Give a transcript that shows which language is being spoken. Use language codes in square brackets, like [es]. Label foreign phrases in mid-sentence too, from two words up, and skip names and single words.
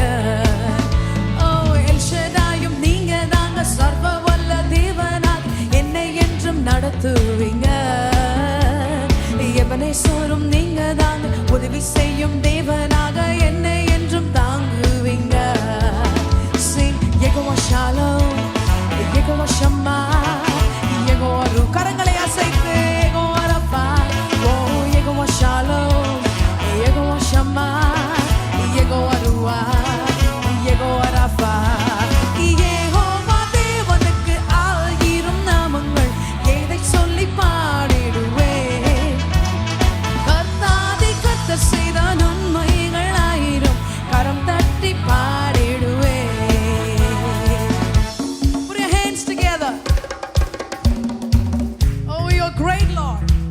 [ta] ஓ El Shaddaiயும் நீங்க தாங்க, சர்வ வல்ல தேவனாக என்னை என்றும் நடத்துவீங்க. எபனேசரும் நீங்க தாங்க, உதவி செய்யும் தேவனாக என்னை என்றும் தாங்குவீங்க. Yehovah Shalom, Yehovah Shammah, Yehovah Ru. கரங்களை அசைத்து Yehovah Rapha, oh Yehovah Shalom, Yehovah Shammah, Yehovah Ruah, Yehovah Rapha. யெகோவா தேவனுக்கு ஆயிரம் நாமங்கள், எதை சொல்லி பாடிடுவேன். கர்த்தாதி கர்த்தர் செய்த நன்மைகள் ஆயிரம், கரம் தட்டி பாடிடுவேன். [en] Great Lord.